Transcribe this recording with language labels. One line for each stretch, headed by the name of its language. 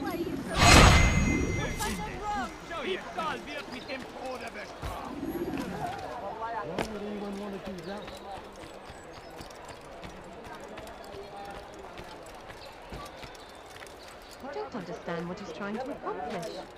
English: Why are you so I've done wrong.
German: Diebstahl wird mit dem Tode bestraft.
English: Why would anyone want to do that? I don't understand what he's trying to accomplish.